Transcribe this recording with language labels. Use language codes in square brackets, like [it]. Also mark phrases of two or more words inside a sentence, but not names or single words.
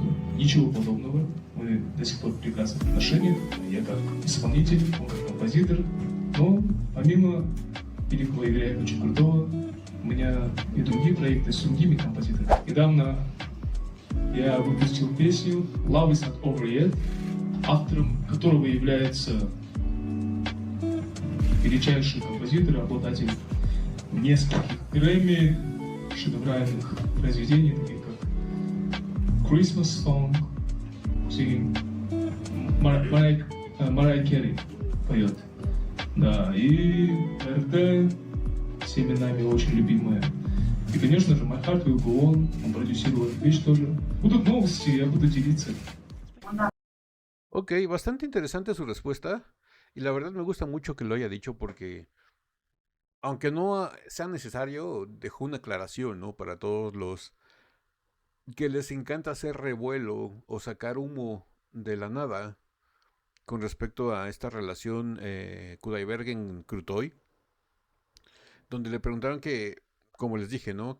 [ru] Ничего подобного. Мы до сих пор в прекрасных отношениях. Я как исполнитель, он как композитор. Но помимо великого Игоря Яковлевича Крутого, у меня и другие проекты с другими композиторами. Недавно я выпустил песню [en] «Love is not over yet», [ru] автором которого является величайший композитор, обладатель нескольких Грэмми, шедевральных произведений, таких как Christmas Song, singing, Марай Керри поет. Да, и РТ всеми нами очень любимая. И, конечно же, My Heart Will Go On, он продюсировал эту вещь тоже. Будут новости, я буду делиться. [es] Ok, bastante interesante su respuesta. Y la verdad me gusta mucho que lo haya dicho porque, aunque no sea necesario, dejó una aclaración, ¿no? Para todos los que les encanta hacer revuelo o sacar humo de la nada con respecto a esta relación Kudaibergen-Krutoy, donde le preguntaron que, como les dije, ¿no?